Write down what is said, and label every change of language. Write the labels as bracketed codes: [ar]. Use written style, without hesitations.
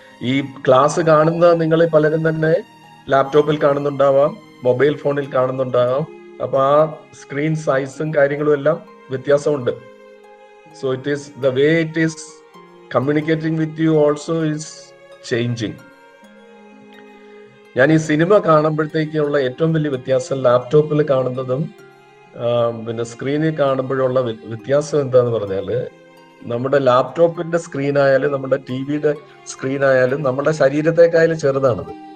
[ml] ഈ ക്ലാസ് കാണുന്ന നിങ്ങൾ പലരും തന്നെ ലാപ്ടോപ്പിൽ കാണുന്നുണ്ടാവാം, മൊബൈൽ ഫോണിൽ കാണുന്നുണ്ടാവാം. അപ്പൊ ആ സ്ക്രീൻ സൈസും കാര്യങ്ങളും എല്ലാം വ്യത്യാസമുണ്ട്. [en] So it is the way it is communicating with you also is changing. [ml] ഞാൻ ഈ സിനിമ കാണുമ്പോഴത്തേക്കുള്ള ഏറ്റവും വലിയ വ്യത്യാസം ലാപ്ടോപ്പിൽ കാണുന്നതും സ്ക്രീനിൽ കാണുമ്പോഴുള്ള വ്യത്യാസം എന്താന്ന് പറഞ്ഞാല്, നമ്മുടെ ലാപ്ടോപ്പിന്റെ സ്ക്രീൻ ആയാലും നമ്മുടെ ടിവിയുടെ സ്ക്രീൻ ആയാലും നമ്മുടെ ശരീരത്തെക്കായാലും ചെറുതാണത്.